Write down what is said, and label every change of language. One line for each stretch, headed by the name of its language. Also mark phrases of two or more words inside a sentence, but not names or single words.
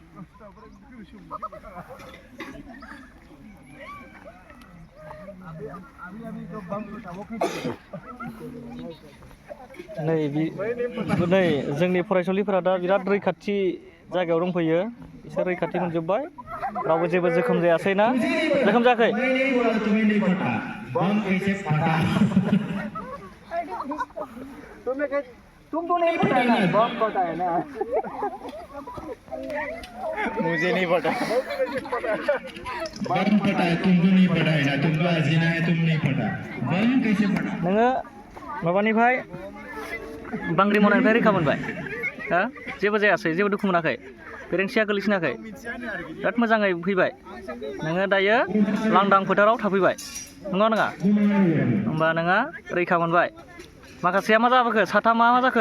Bodo: नै जोंनि फरायसालिफोरा दा बिराद रैखाथि जायगायाव दंफैयो। बिसोर रैखाथि मोनजोब्बाय, रावबो जेबो जोखोम जायासै ना? जोखोम जायाखै?
Hindi: तुम तो नहीं पता है ना, बम पता है ना। मुझे नहीं पता। बम पता है, तुमको नहीं पता है ना, तुमको अजीना है, तुम नहीं पता। बम कैसे पता?
Bodo: नोङो माबानिफ्राय बांग्रि मावनायनिफ्राय रैखा मोनबाय, हा? जेबो जायासै, जेबो दुखु मोनाखै, बेरेंसिया गोलैसिनाखै, बिराद मोजाङै फैबाय। नोङो दायो लांदां फोथाराव थाफैबाय, नङा नङा? होमबा नोङो रैखा मोनबाय। माखासेया मा जाबोखो? साथामा मा जाखो?